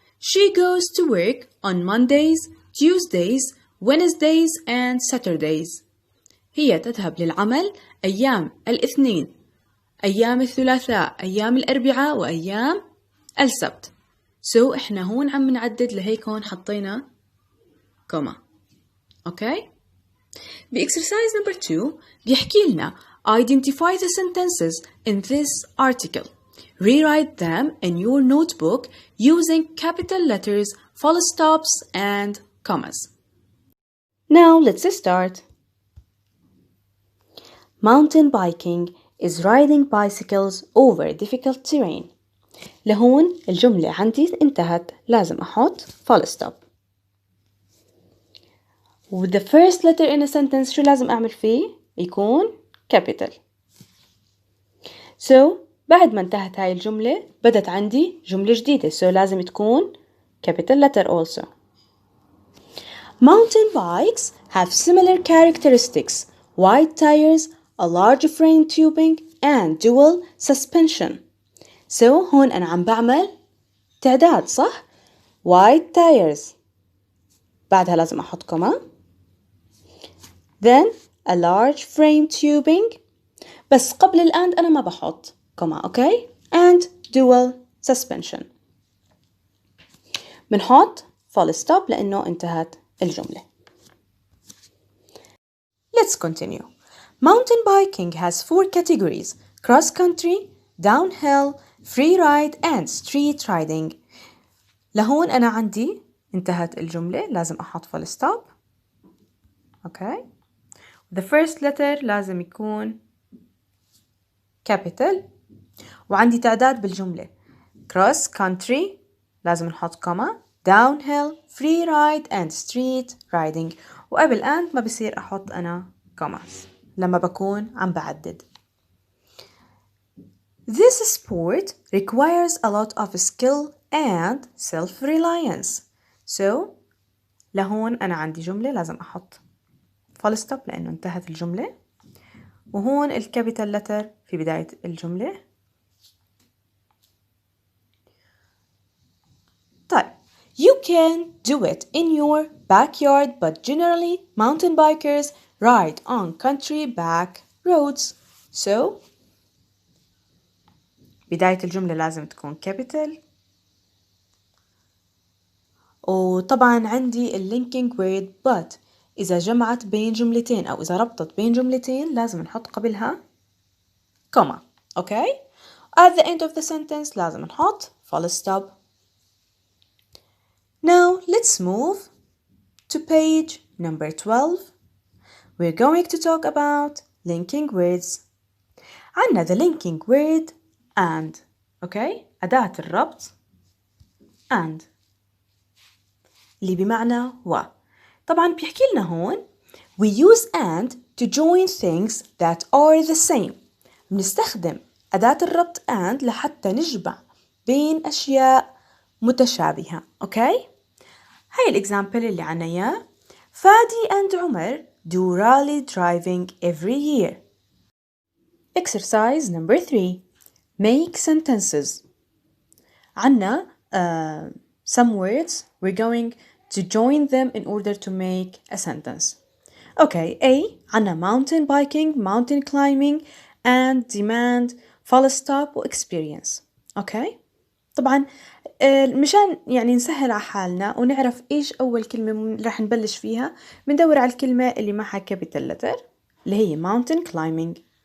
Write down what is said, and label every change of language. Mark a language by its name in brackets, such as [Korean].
[English] She goes to work on Mondays, Tuesdays, Wednesdays and Saturdays. [Arabic] هي تذهب للعمل أيام الاثنين، أيام الثلاثاء، أيام الأربعاء وأيام السبت. So إحنا هون عم نعدد، لهيك هون حطينا كوما. [English] Okay? بإكسرسايز number 2 [Arabic] بيحكي لنا [English] identify the sentences in this article. Rewrite them in your notebook using capital letters, full stops and commas. Now let's start. Mountain biking is riding bicycles over difficult terrain. [Arabic] لهون الجملة عندي انتهت، لازم أحط full stop. [English] With the first letter in a sentence [Arabic] شو لازم أعمل فيه؟ يكون [English] capital. [Arabic] So بعد ما انتهت هاي الجملة بدت عندي جملة جديدة، so لازم تكون [English] capital letter also. Mountain bikes have similar characteristics: wide tires, a large frame tubing and dual suspension. [Arabic] So هون أنا عم بعمل تعداد صح؟ wide tires بعدها لازم أحط كوما. [English] Then a large frame tubing، [Arabic] بس قبل الأند أنا ما بحط كوما. [English] Okay? and dual suspension. [Arabic] بنحط full stop لأنه انتهت الجملة. [English] Let's continue. Mountain biking has 4 categories: cross country, downhill, free ride and street riding. [Arabic] لهون أنا عندي انتهت الجملة، لازم أحط full stop. أوكي؟ The first letter لازم يكون capital، وعندي تعداد بالجملة cross country لازم نحط كوما، [English] downhill, free ride and street riding، [Arabic] وقبل and ما بصير أحط أنا commas لما بكون عم بعدد. [English] This sport requires a lot of skill and self-reliance. [Arabic] So لهون أنا عندي جملة لازم أحط full stop لأنه انتهت الجملة، وهون الكابيتال لتر في بداية الجملة. [English] طيب you can do it in your backyard but generally mountain bikers ride on country back roads. [Arabic] So بداية الجملة لازم تكون capital، وطبعا عندي linking word but إذا جمعت بين جملتين أو إذا ربطت بين جملتين لازم نحط قبلها كوما. [English] Okay? At the end of the sentence [Arabic] لازم نحط [English] full stop. Now let's move to page number 12. We're going to talk about linking words. عنا the linking word and. [Arabic] أوكي؟ أداة الربط and اللي بمعنى و. طبعا بيحكي لنا هون [English] we use and to join things that are the same. [Arabic] بنستخدم أداة الربط and لحتى نجمع بين أشياء متشابهة. أوكي؟ هاي الإكزامبل اللي عنا إياه. [English] Fadi and Omar do rally driving every year. Exercise number 3. Make sentences. عنا some words we're going to join them in order to make a sentence. Okay, A عنا mountain biking, mountain climbing and demand, full stop و experience. Okay. [Arabic] طبعا مشان يعني نسهل على حالنا ونعرف إيش أول كلمة راح نبلش فيها، بندور على الكلمة اللي معها capital letter اللي هي mountain climbing.